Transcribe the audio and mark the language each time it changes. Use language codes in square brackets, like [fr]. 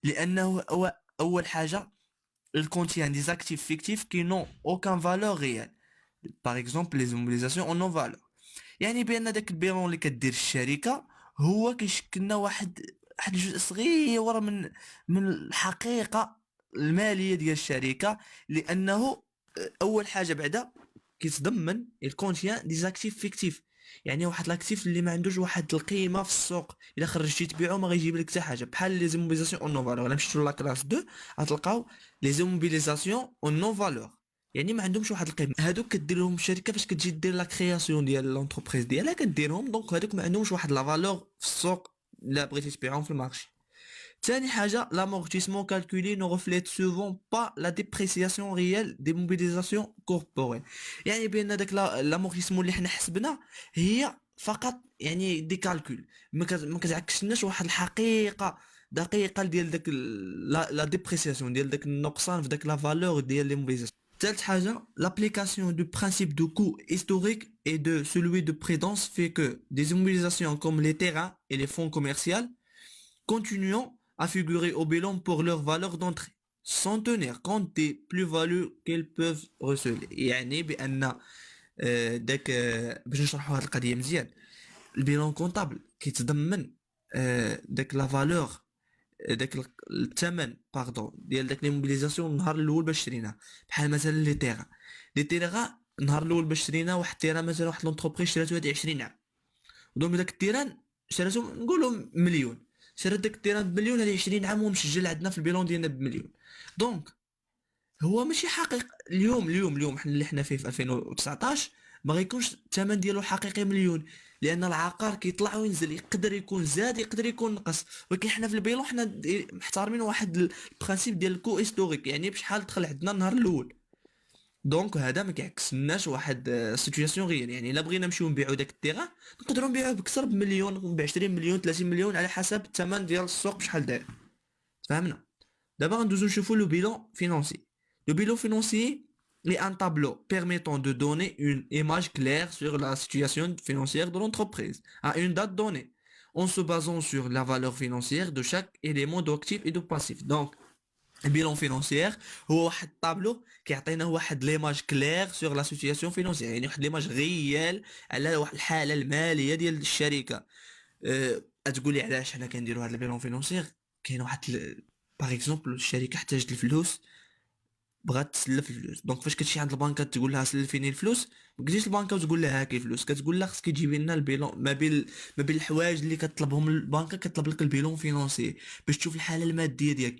[ar] لانه اول حاجه [fr] il contient des actifs fictifs qui n'ont aucune valeur réelle. Par exemple les immobilisations en non valeur. [ar] يعني بان داك البيرون اللي كدير الشركه هو كيشكل لنا واحد الجزء صغير من الحقيقه الماليه ديال الشركه. لانه اول حاجه بعدا كيتضمن الكونتيان دي زاكتيف فيكتيف. يعني واحد لاكتيف اللي ما عندوش واحد القيمه في السوق، الا خرجتي تبيعو ما غيجيب لك حتى حاجه، بحال لي زيموبيليزاسيون اون نو فالور. الا مشيتو لا كلاس 2 غتلقاو لي زيموبيليزاسيون اون نو فالور، يعني ما عندهمش واحد القيمه. هادوك كدير لهم الشركه فاش كتجي دير لا كرياسيون ديال لونتربريز ديالها كديرهم، دونك هادوك ما عندهمش واحد لا فالور في السوق لا بغيتي تبيعهم في المارشي. Tani haja, [fr] l'amortissement calculé ne reflète souvent pas la dépréciation réelle des mobilisations corporelles. [ar] يعني بان داك l'amortissement اللي حنا حسبنا هي فقط يعني دي كالكول، ما كتعكسناش واحد الحقيقه دقيقه ديال داك لا ديبريسياسيون ديال داك النقصان في داك لا فالور ديال لي موبيليزاسيون. ثالث حاجه [fr] l'application du principe de coût historique et de celui de prudence fait que des immobilisations comme les terrains et les fonds commerciaux continuant à figurer au bilan pour leur valeur d'entrée sans tenir compte des plus-values qu'elles peuvent receler. [ar] يعني بان داك باش نشرحوا هذه القضيه مزيان، البيلون كونطابل كيتضمن داك لا فالور، داك الثمن باردون ديال داك لي موبيليزاسيون النهار الاول باش شريناه. بحال مثلا لي تيغا النهار الاول باش شرينا واحد التيرا، مثلا واحد لونتربريز شراتو هادي 20 عام، دونك داك التيران شراتو نقولوا مليون، شرات داك التيران بمليون، هذه 20 عام ومسجل عندنا في البيلون ديالنا بمليون. دونك هو ماشي حقيقي اليوم حنا اللي حنا فيه في 2019 ما غيكونش الثمن ديالو الحقيقي مليون، لان العقار كيطلع وينزل، يقدر يكون زاد يقدر يكون نقص. ولكن حنا في البيلون حنا محتارمين واحد البرانسيپ ديال الكو هيستوريك، يعني بشحال دخل عندنا النهار الاول. دونك هذا ما كيعكسناش واحد سيتوياسيون غير. يعني الا بغينا نمشيو نبيعو داك التيغا نقدروا نبيعوه بكثر بمليون، ب 20 مليون 30 مليون على حسب الثمن ديال السوق بشحال داير. فهمنا؟ دابا غندوزو نشوفو لو بيلون فينانسي. [fr] Le bilan financier est un tableau permettant de donner une image claire sur la situation financière de l'entreprise à une date donnée, en se basant sur la valeur financière de chaque élément d'actif et de passif. [ar] Donc, البيلون فينونسيير هو واحد الطابلو كيعطينا واحد ليماج كلير سور لا سيتوياسيون فينونسيير، يعني واحد ليماج غيال على واحد الحاله الماليه ديال الشركه. تقول لي علاش حنا كنديروا هذا البيلون فينونسيير؟ كاين واحد باغ اكزومبل الشركه احتاجت الفلوس، بغات تسلف الفلوس، دونك فاش كتمشي عند البنكه تقول لها سلفيني الفلوس، ما تجيش البنكه وتقول لها هاكي الفلوس، كتقول لها خصك تجيبي لنا البيلون ما بين الحوايج اللي كطلبهم البنكه، كطلب لك البيلون فينونسي باش تشوف الحاله الماديه ديالك.